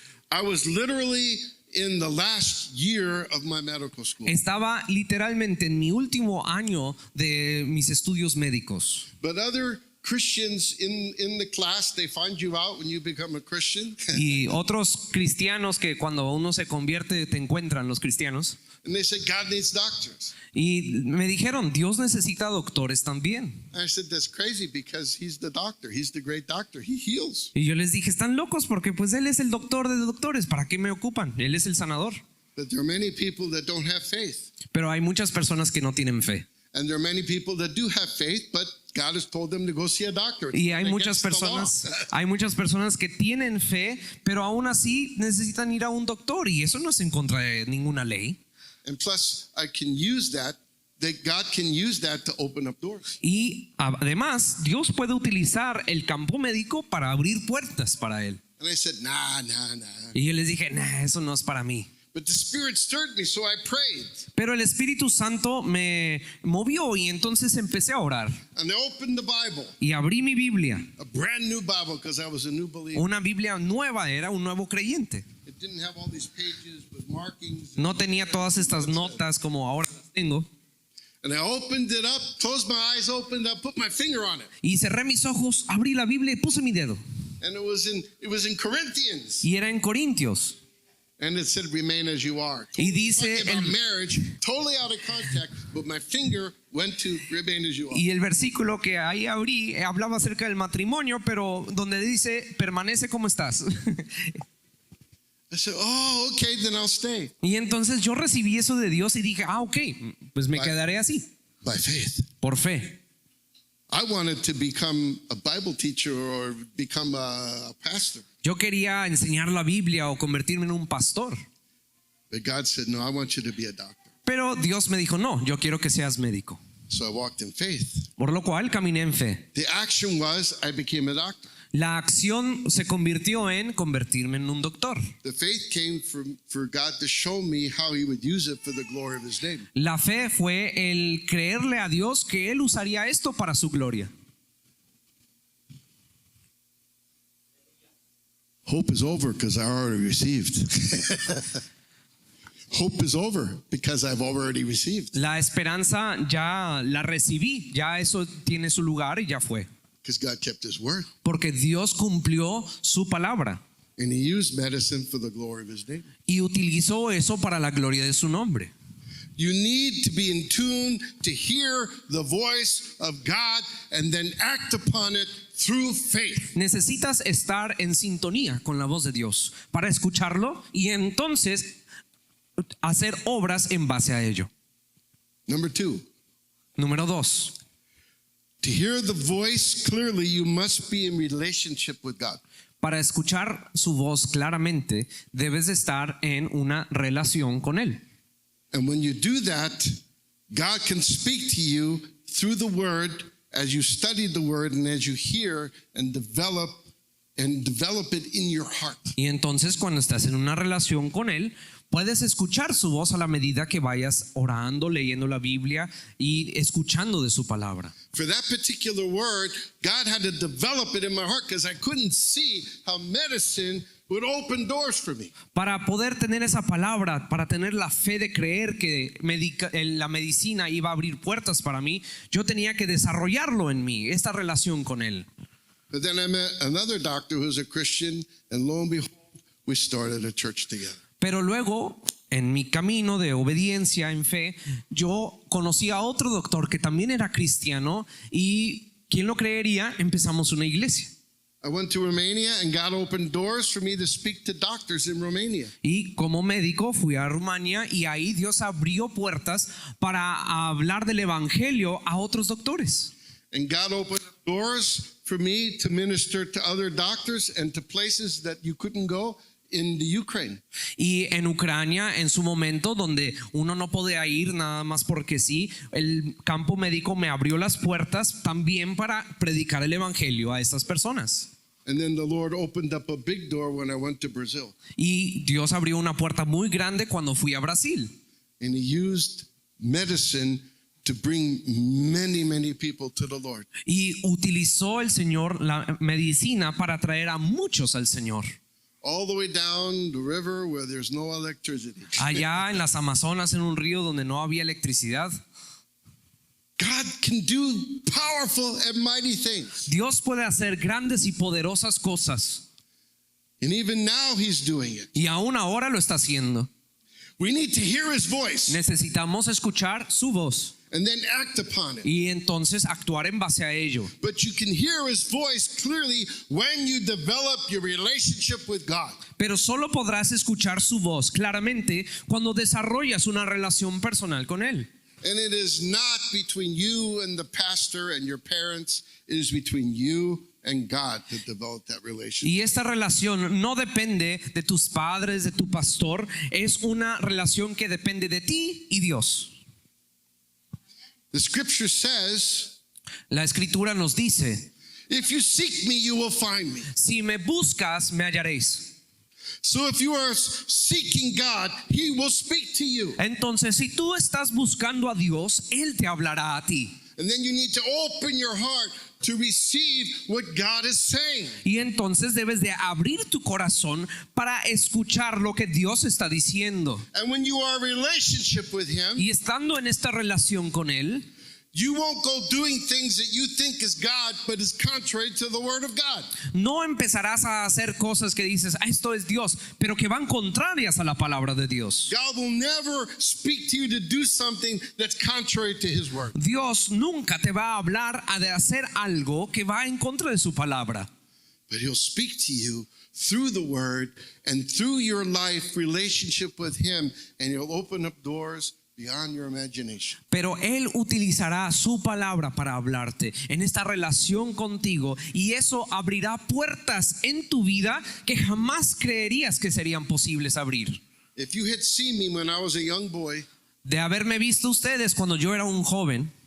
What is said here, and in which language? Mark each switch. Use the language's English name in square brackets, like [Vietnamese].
[English] I was literally in the last year of my medical school. [Spanish] Estaba literalmente en mi último año de mis estudios médicos. [English] But other Christians in the class, they find you out when you become a Christian. [Spanish] Y otros cristianos que cuando uno se convierte te encuentran los cristianos. [English] And they said, God needs doctors. [Spanish] Y me dijeron, Dios necesita doctores también. [English] And I said, that's crazy because he's the doctor. He's the great doctor. He heals. [Spanish] Y yo les dije, están locos porque pues Él es el doctor de doctores. ¿Para qué me ocupan? Él es el sanador. [English] But there are many people that don't have faith. [Spanish] Pero hay muchas personas que no tienen fe. [English] And there are many people that do have faith, but God has told them to go see a doctor. [Spanish] Y hay muchas [English] Against the law. [Spanish] personas que tienen fe, pero aún así necesitan ir a un doctor. Y eso no es en contra de ninguna ley. [English] And plus, I can use that God can use that to open up doors. [Spanish] Y además, Dios puede utilizar el campo médico para abrir puertas para Él. [English] And I said, nah. [Spanish] Y yo les dije, nah, eso no es para mí. [English] But the Spirit stirred me, so I prayed. [Spanish] Pero el Espíritu Santo me movió y entonces empecé a orar. [English] And I opened the Bible, [Spanish] Y abrí mi Biblia. [English] a brand new Bible, because I was a new believer. [Spanish] Una Biblia nueva, era un nuevo creyente. [English] It didn't have all these pages with markings. [Spanish] No tenía todas estas notas como ahora las tengo. [English] And I opened it up, closed my eyes, opened up, put my finger on it. [Spanish] Y cerré mis ojos, abrí la Biblia y puse mi dedo. [English] And it was in Corinthians. [Spanish] Y era en Corintios. [English] And it said, remain as you are. [Spanish] Y dice [English] Talking about [Spanish] el- [English] marriage, totally out of context, but my finger went to remain as you are. [Spanish] Y el versículo que ahí abrí hablaba acerca del matrimonio, pero donde dice, permanece como estás. [English] I said, oh, okay, then I'll stay. [Spanish] Y entonces yo recibí eso de Dios y dije, ok, pues me quedaré así, [English] By faith. [Spanish] por fe. [English] I wanted to become a Bible teacher or become a pastor. [Spanish] Yo quería enseñar la Biblia o convertirme en un pastor. [English] But God said, no, I want you to be a doctor. [Spanish] Pero Dios me dijo, no, yo quiero que seas médico. [English] So I walked in faith. [Spanish] Por lo cual caminé en fe. [English] The action was I became a doctor. [Spanish] La acción se convirtió en convertirme en un doctor. [English] The faith came for God to show me how he would use it for the glory of his name. [Spanish] La fe fue el creerle a Dios que Él usaría esto para su gloria. [English] Hope is over because I already received. Hope is over because I've already received. [Spanish] La esperanza ya la recibí, ya eso tiene su lugar y ya fue. [English] Because God kept his word. [Spanish] Porque Dios cumplió su palabra [English] And he used medicine for the glory of his name. [Spanish] y utilizó eso para la gloria de su nombre. [English] You need to be in tune to hear the voice of God and then act upon it through faith. [Spanish] Necesitas estar en sintonía con la voz de Dios para escucharlo y entonces hacer obras en base a ello. [English] Number 2, [Spanish] Número 2. [English] to hear the voice clearly, you must be in relationship with God. [Spanish] Para escuchar su voz claramente, debes de estar en una relación con Él. [English] And when you do that, God can speak to you through the word as you study the word and as you hear and develop it in your heart. [Spanish] Y entonces cuando estás en una relación con Él, puedes escuchar su voz a la medida que vayas orando, leyendo la Biblia y escuchando de su palabra. [English] For that particular word, God had to develop it in my heart because I couldn't see how medicine would open doors for me. [Spanish] Para poder tener esa palabra, para tener la fe de creer que la medicina iba a abrir puertas para mí, yo tenía que desarrollarlo en mí, esta relación con Él. [English] But then I met another doctor who's a Christian, and lo and behold, we started a church together. [Spanish] Pero luego, en mi camino de obediencia en fe, yo conocí a otro doctor que también era cristiano y, ¿quién lo creería? Empezamos una iglesia. [English] I went to Romania and God opened doors for me to speak to doctors in Romania. [Spanish] Y como médico fui a Rumania y ahí Dios abrió puertas para hablar del evangelio a otros doctores. [English] And God opened doors for me to minister to other doctors and to places that you couldn't go in the Ukraine. [Spanish] Y en Ucrania, en su momento donde uno no podía ir nada más porque sí, el campo médico me abrió las puertas también para predicar el evangelio a estas personas. [English] And then the Lord opened up a big door when I went to Brazil. [Spanish] Y Dios abrió una puerta muy grande cuando fui a Brasil. [English] And he used medicine to bring many, many people to the Lord. [Spanish] Y utilizó el Señor la medicina para traer a muchos al Señor. [English] All the way down the river where there's no electricity. [Spanish] Allá en las Amazonas, en un río donde no había electricidad. [English] God can do powerful and mighty things. [Spanish] Dios puede hacer grandes y poderosas cosas. [English] And even now he's doing it. [Spanish] Y aún ahora lo está haciendo. [English] We need to hear his voice [Spanish] Necesitamos escuchar su voz [English] and then act upon it. [Spanish] y entonces actuar en base a ello. [English] But you can hear his voice clearly when you develop your relationship with God. [Spanish] Pero solo podrás escuchar su voz claramente cuando desarrollas una relación personal con Él. [English] And it is not between you and the pastor and your parents. It is between you and God to develop that relationship. [Spanish] Y esta relación no depende de tus padres, de tu pastor. Es una relación que depende de ti y Dios. [English] The scripture says, [Spanish] La escritura nos dice, [English] if you seek me, you will find me. [Spanish] si me buscas, me hallaréis. [English] So if you are seeking God, he will speak to you. [Spanish] Entonces, si tú estás buscando a Dios, Él te hablará a ti. [English] And then you need to open your heart to receive what God is saying. [Spanish] Y entonces debes de abrir tu corazón para escuchar lo que Dios está diciendo. [English] And when you are in relationship with Him, [Spanish] Y estando en esta relación con Él, [English] you won't go doing things that you think is God, but is contrary to the Word of God. [Spanish] no empezarás a hacer cosas que dices, esto es Dios, pero que van contrarias a la palabra de Dios. [English] God will never speak to you to do something that's contrary to His Word. [Spanish] Dios nunca te va a hablar de hacer algo que va en contra de su palabra. [English] But He'll speak to you through the Word and through your life relationship with Him, and He'll open up doors beyond your imagination. [Spanish] Pero Él utilizará su palabra para hablarte en esta relación contigo, y eso abrirá puertas en tu vida que jamás creerías que serían posibles abrir. [English] If you had seen me when I was a young boy [Spanish] De haberme visto ustedes cuando yo era un joven